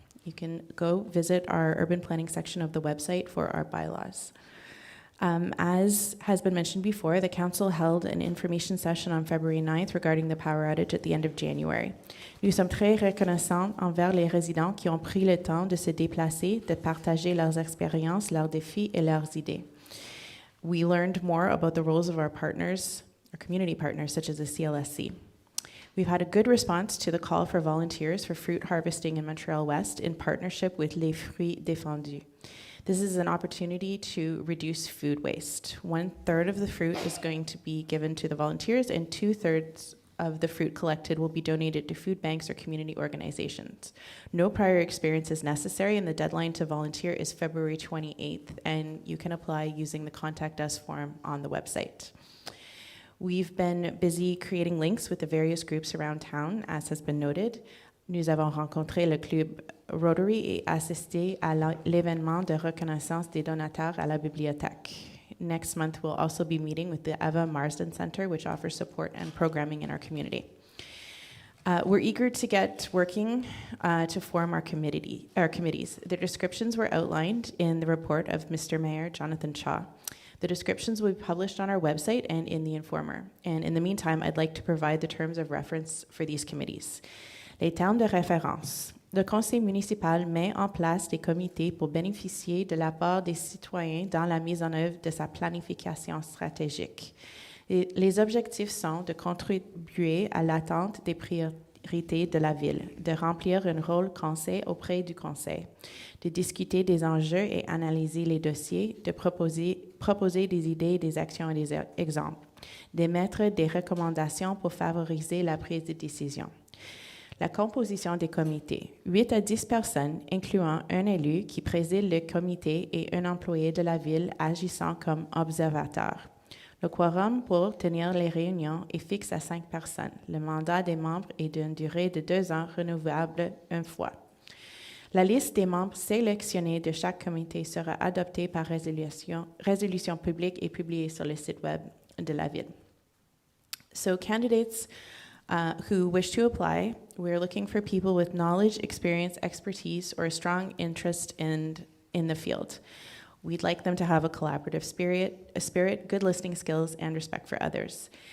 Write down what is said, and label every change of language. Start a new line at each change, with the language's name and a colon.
English: You can go visit our urban planning section of the website for our bylaws. As has been mentioned before, the Council held an information session on February 9th regarding the power outage at the end of January.
French: Nous sommes très reconnaissants envers les résidents qui ont pris le temps de se déplacer, de partager leurs expériences, leurs défis et leurs idées.
English: We learned more about the roles of our partners, our community partners, such as the CLSC. We've had a good response to the call for volunteers for fruit harvesting in Montréal-Ouest in partnership with Les Fruits Défendus. This is an opportunity to reduce food waste. 1/3 of the fruit is going to be given to the volunteers, and 2/3 of the fruit collected will be donated to food banks or community organizations. No prior experience is necessary, and the deadline to volunteer is February 28th, and you can apply using the Contact Us form on the website. We've been busy creating links with the various groups around town, as has been noted.
French: Nous avons rencontré le club Rotary et assisté à l'événement de reconnaissance des donateurs à la bibliothèque.
English: Next month, we'll also be meeting with the Eva Marsden Center, which offers support and programming in our community. We're eager to get working to form our committees. The descriptions were outlined in the report of Mr. Mayor Jonathan Shaw. The descriptions will be published on our website and in the Informer. And in the meantime, I'd like to provide the terms of reference for these committees.
French: Les termes de référence. Le conseil municipal met en place des comités pour bénéficier de l'apport des citoyens dans la mise en œuvre de sa planification stratégique. Les objectifs sont de contribuer à l'atteinte des priorités de la ville, de remplir un rôle conseil auprès du conseil, de discuter des enjeux et analyser les dossiers, de proposer des idées, des actions et des exemples, d'émettre des recommandations pour favoriser la prise de décision. La composition des comités. 8 à 10 personnes, incluant un élu qui préside le comité et un employé de la ville agissant comme observateur. Le quorum pour tenir les réunions est fixe à 5 personnes. Le mandat des membres est d'une durée de 2 ans, renouvelable une fois. La liste des membres sélectionnés de chaque comité sera adoptée par résolution publique et publiée sur le site web de la ville.
English: So candidates who wish to apply, we're looking for people with knowledge, experience, expertise, or a strong interest in the field. We'd like them to have a collaborative spirit, good listening skills, and respect for others.